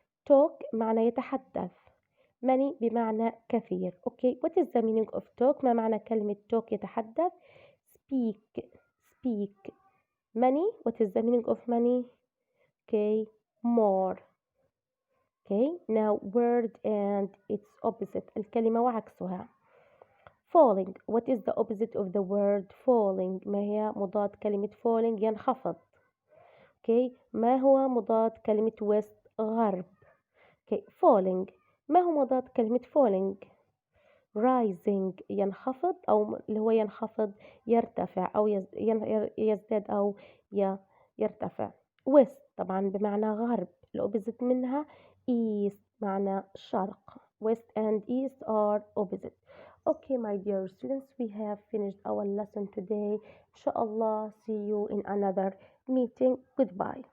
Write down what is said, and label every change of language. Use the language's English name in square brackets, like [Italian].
[English] Talk [Arabic] معنى يتحدث. [English] Many [Arabic] بمعنى كثير. [English] Okay, what is the meaning of talk؟ [Arabic] ما معنى كلمة talk يتحدث؟ [English] Speak. Many, what is the meaning of many? Okay, more. Okay, now word and its opposite [Arabic] الكلمة وعكسها. [English] Falling, what is the opposite of the word falling؟ [Arabic] ما هي مضاد كلمة falling؟ ينخفض. [English] Okay, [Arabic] ما هو مضاد كلمة west؟ غرب. [English] Okay, falling، [Arabic] ما هو مضاد كلمة falling؟ [English] rising [Arabic] ينخفض، أو اللي هو ينخفض يرتفع، أو يزداد أو يرتفع. west طبعا بمعنى غرب، الأوبزيت منها east معنى شرق. [English] west and east are opposite. Okay, my dear students, we have finished our lesson today. Inshallah, see you in another meeting. Goodbye.